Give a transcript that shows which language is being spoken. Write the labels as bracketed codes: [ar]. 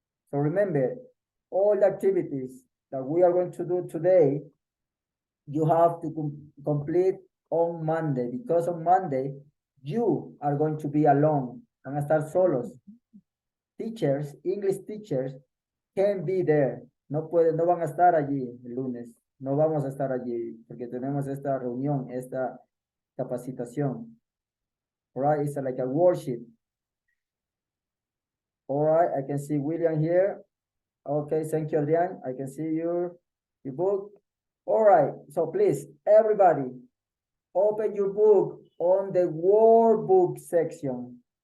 [en] So remember, all the activities that we are going to do today, you have to complete on Monday because on Monday you are going to be alone. [es] Van a estar solos. [en] Teachers, English teachers can be there. [es] No van a estar allí el lunes. No vamos a estar allí porque tenemos esta reunión, esta capacitación. [en] All right, it's like a worship. All right, I can see William here. Okay, thank you, Adrian. I can see your book. All right, so please, everybody, open your book on the workbook section.